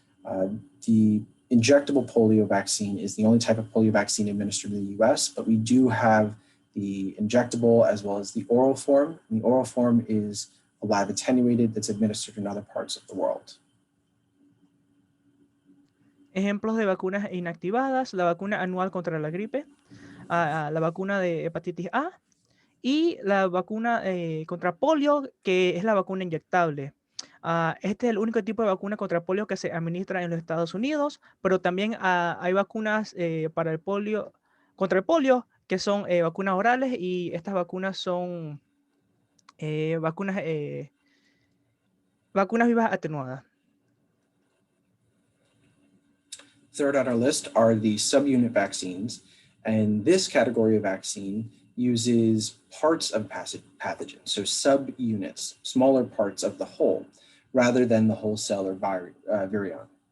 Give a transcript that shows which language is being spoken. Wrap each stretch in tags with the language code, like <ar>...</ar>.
<en>The injectable polio vaccine is the only type of polio vaccine administered in the US, but we do have the injectable as well as the oral form. And the oral form is a live-attenuated that's administered in other parts of the world.</en> <es>Ejemplos de vacunas inactivadas: la vacuna anual contra la gripe, la vacuna de hepatitis A y la vacuna contra polio, que es la vacuna inyectable. Este es el único tipo de vacuna contra polio que se administra en los Estados Unidos, pero también hay vacunas para el polio, contra el polio, que son vacunas orales, y estas vacunas son vacunas vivas atenuadas.</es> <en>Third on our list are the subunit vaccines, and this category of vaccine uses parts of pathogens, so subunits, smaller parts of the whole, rather than the whole cell or virion.</en>